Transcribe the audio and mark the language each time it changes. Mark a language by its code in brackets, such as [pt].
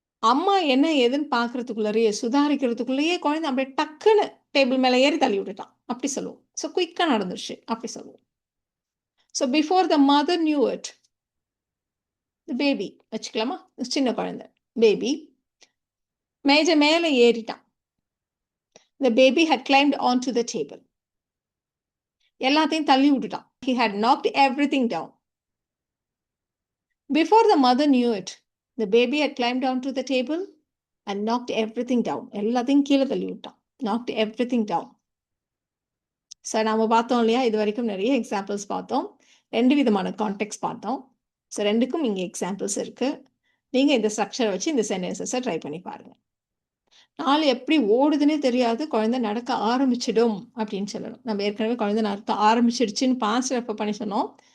[ta] அம்மா என்ன ஏதுன்னு பார்க்கறதுக்குள்ளயே, சுதாரிக்கிறதுக்குள்ளயே குழந்தை அப்படியே டக்குன்னு டேபிள் மேல ஏறி தள்ளி விட்டுட்டான். அப்படி சொல்லுவோம். ஸோ குயிக்கா நடந்துருச்சு. அப்படி சொல்லுவோம். [en] so before the mother knew it, the baby [ta] வச்சுக்கலாமா? சின்ன குழந்தை பேபி மேஜை மேல ஏறிட்டான். [en] The baby had climbed onto the table. [ta] எல்லாத்தையும் தள்ளி விட்டுட்டான். [en] He had knocked everything down. Before the mother knew it, the baby had climbed onto the table and knocked everything down. [ta] எல்லாத்தையும் கீழே தள்ளி விட்டான். [en] Knocked everything down. [ta] ஸோ நாம பார்த்தோம் இல்லையா? இது வரைக்கும் நிறைய எக்ஸாம்பிள்ஸ் பார்த்தோம். 2 விதமான கான்டெக்ஸ்ட் பார்த்தோம். ஸோ 2க்கும் இங்கே எக்ஸாம்பிள்ஸ் இருக்கு. நீங்க இந்த ஸ்ட்ரக்சரை வச்சு இந்த சென்டென்சஸை ட்ரை பண்ணி பாருங்க. நாள் எப்படி ஓடுதுன்னே தெரியாது, குழந்தை நடக்க ஆரம்பிச்சிடும் அப்படின்னு சொல்லணும். நம்ம ஏற்கனவே குழந்தை நடக்க ஆரம்பிச்சிடுச்சுன்னு பாஸ்ட் ரெஃபர் பண்ணி சொன்னோம்.